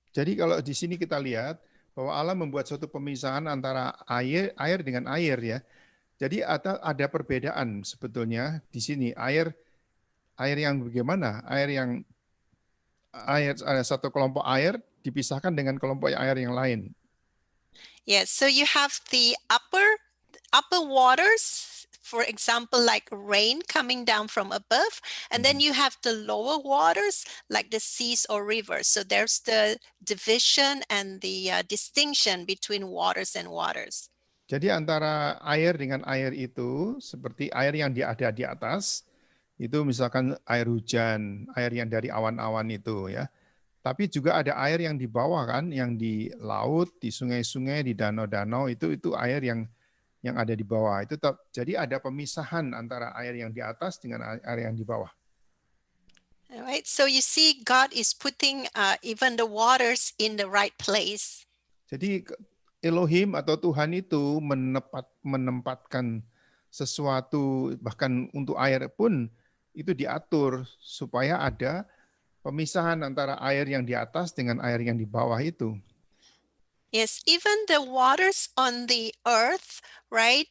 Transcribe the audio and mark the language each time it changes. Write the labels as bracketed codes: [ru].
[id] Jadi kalau di sini kita lihat bahwa Allah membuat suatu pemisahan antara air dengan air ya. Jadi ada perbedaan sebetulnya di sini air yang bagaimana? Air ada satu kelompok air dipisahkan dengan kelompok air yang lain. [en] Yes, so you have the upper waters, for example, like rain coming down from above, and then you have the lower waters, like the seas or rivers. So there's the division and the distinction between waters and waters. [id] Jadi antara air dengan air itu seperti air yang ada di atas, itu misalkan air hujan, air yang dari awan-awan itu ya. Tapi juga ada air yang di bawah kan, yang di laut, di sungai-sungai, di danau-danau itu air yang ada di bawah. Itu jadi ada pemisahan antara air yang di atas dengan air yang di bawah. [en] All right, so you see God is putting even the waters in the right place. [id] Jadi Elohim atau Tuhan itu menempatkan sesuatu, bahkan untuk air pun itu diatur supaya ada pemisahan antara air yang di atas dengan air yang di bawah itu. [en] Yes, even the waters on the earth, right?